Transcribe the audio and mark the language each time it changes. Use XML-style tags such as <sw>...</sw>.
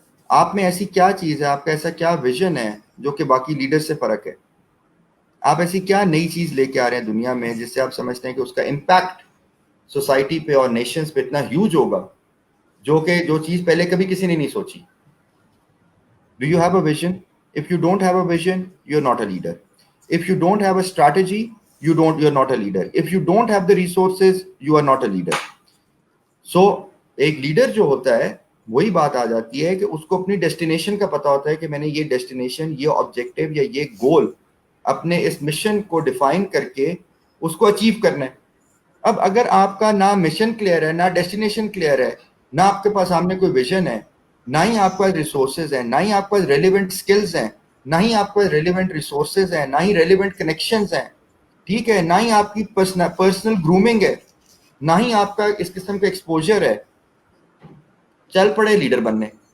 <ur>آپ میں ایسی کیا چیز ہے, آپ کا ایسا کیا ویژن ہے جو کہ باقی لیڈر سے فرق ہے؟ آپ ایسی کیا نئی چیز لے کے آ رہے ہیں دنیا میں جس سے آپ سمجھتے ہیں کہ اس کا امپیکٹ سوسائٹی پہ اور نیشنز پہ اتنا ہیوج ہوگا, جو چیز پہلے کبھی کسی نے نہیں سوچی؟</ur> <en>Do you have a vision? If you don't have a vision, you're not a leader. If you don't have a strategy, you're not a leader. If you don't have the resources, you are not a leader.</en> <ur>So ایک leader جو ہوتا ہے وہی بات آ جاتی ہے کہ اس کو اپنی ڈیسٹینیشن کا پتا ہوتا ہے کہ میں نے یہ ڈیسٹینیشن, یہ آبجیکٹو یا یہ گول اپنے اس مشن کو ڈیفائن کر کے اس کو اچیو کرنا ہے. اب اگر آپ کا نہ مشن کلیئر ہے، نہ ڈیسٹینیشن کلیئر ہے، نہ آپ کے پاس سامنے کوئی ویژن ہے، نہ ہی آپ کے پاس ریسورسز ہیں، نہ ہی آپ کے پاس ریلیونٹ سکلز ہیں، نہ ہی آپ کے پاس ریلیونٹ ریسورسز ہیں، نہ ہی ریلیونٹ کنیکشنز ہیں، ٹھیک ہے، نہ ہی آپ کی پرسنل گرومنگ ہے، نہ ہی آپ کا اس قسم کا ایکسپوجر ہے، چل پڑے لیڈر بننے.</ur>